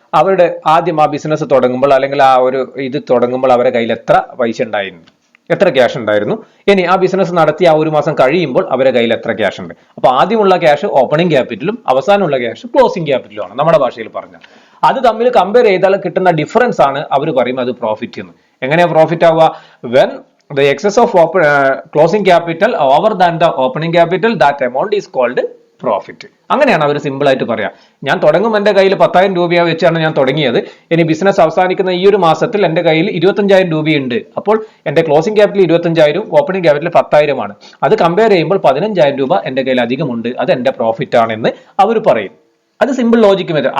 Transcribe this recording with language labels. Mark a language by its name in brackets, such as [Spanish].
[Malayalam] അവരുടെ ആദ്യം ആ ബിസിനസ് തുടങ്ങുമ്പോൾ അല്ലെങ്കിൽ ആ ഒരു ഇത് തുടങ്ങുമ്പോൾ അവരുടെ കയ്യിൽ എത്ര പൈസ ഉണ്ടായിരുന്നു, എത്ര ക്യാഷ് ഉണ്ടായിരുന്നു, ഇനി ആ ബിസിനസ് നടത്തി ആ ഒരു മാസം കഴിയുമ്പോൾ അവരുടെ കയ്യിൽ എത്ര ക്യാഷ് ഉണ്ട്. അപ്പൊ ആദ്യമുള്ള ക്യാഷ് ഓപ്പണിംഗ് ക്യാപിറ്റലും അവസാനമുള്ള ക്യാഷ് ക്ലോസിംഗ് ക്യാപിറ്റലും ആണ് നമ്മുടെ ഭാഷയിൽ പറഞ്ഞാൽ. അത് തമ്മിൽ കമ്പയർ ചെയ്താൽ കിട്ടുന്ന ഡിഫറൻസ് ആണ് അവർ പറയും അത് പ്രോഫിറ്റ് എന്ന്. എങ്ങനെയാ പ്രോഫിറ്റ് ആവുക? [English] When the excess of closing capital over than the opening capital, that amount is called profit. [Malayalam] അങ്ങനെയാണ് അവർ സിമ്പിൾ ആയിട്ട് പറയാം. ഞാൻ തുടങ്ങും എൻ്റെ കയ്യിൽ 10,000 രൂപ വെച്ചാണ് ഞാൻ തുടങ്ങിയത്, ഇനി ബിസിനസ് അവസാനിക്കുന്ന ഈ ഒരു മാസത്തിൽ എൻ്റെ കയ്യിൽ 25,000 രൂപയുണ്ട്, അപ്പോൾ എൻ്റെ ക്ലോസിംഗ് ക്യാപിറ്റൽ 25,000, ഓപ്പണിംഗ് ക്യാപിറ്റൽ 10,000 ആണ്. അത് കമ്പയർ ചെയ്യുമ്പോൾ 15,000 രൂപ എൻ്റെ കയ്യിൽ അധികമുണ്ട്, അത് എൻ്റെ പ്രോഫിറ്റ് ആണെന്ന് അവർ പറയും. അത് സിമ്പിൾ ലോജിക് മെത്തേഡ്.